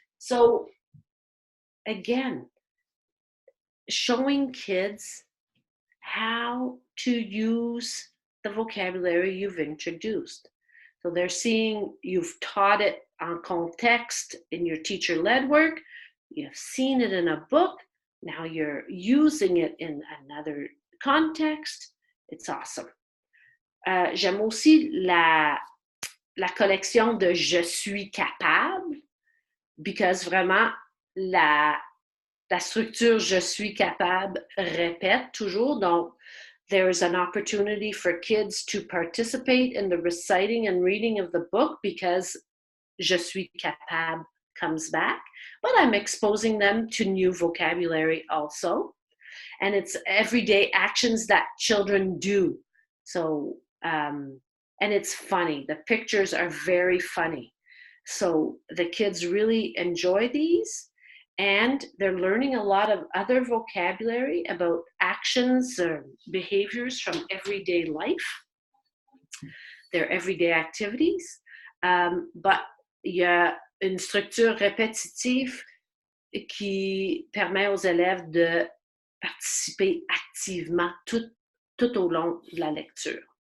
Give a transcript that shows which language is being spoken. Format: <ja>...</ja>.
<en>So, again, showing kids how to use the vocabulary you've introduced. So they're seeing you've taught it en context in your teacher-led work. You've seen it in a book. Now you're using it in another context. It's awesome.</en> <fr>J'aime aussi la collection de Je suis capable,</fr> <en>because</en> <fr>vraiment, la structure Je suis capable répète toujours. Donc,</fr> <en>there is an opportunity for kids to participate in the reciting and reading of the book because Je suis capable comes back, but I'm exposing them to new vocabulary also. And it's everyday actions that children do. So, and it's funny. The pictures are very funny. So the kids really enjoy these, and they're learning a lot of other vocabulary about actions or behaviors from everyday life, their everyday activities. But</en> <fr>il y a une structure répétitive qui permet aux élèves de participer activement tout au long de la lecture.</fr>